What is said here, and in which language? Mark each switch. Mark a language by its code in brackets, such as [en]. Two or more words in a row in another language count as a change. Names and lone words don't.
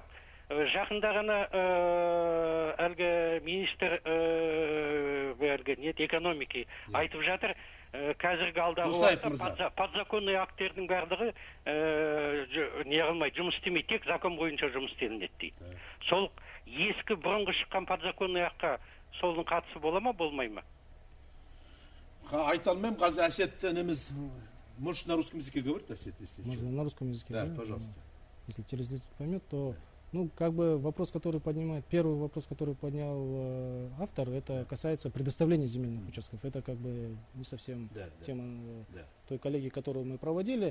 [kk] Жақында ғана әлгі [ru] министр экономики [kk] айтып жатыр, қазіргі алдағы уақытта [ru] подзаконный актердің [kk] барлығы не қылмайды, жұмыс істемейді, тек закон бойынша жұмыс істелінеді дейді. Сол ескі бұрынғы шыққан [ru] подзаконный акқа [kk] солың қатысы бола ма, болмай ма? Айта алмаймын, қазір Әсет ініміз, [ru] может на русском языке говорит, Әсет? Можно на русском языке. Да, пожалуйста. Если телезритель поймет, то как бы вопрос, который поднимает, первый вопрос, который поднял автор, это касается предоставления земельных участков. Это как бы не совсем тема той коллегии, которую мы проводили.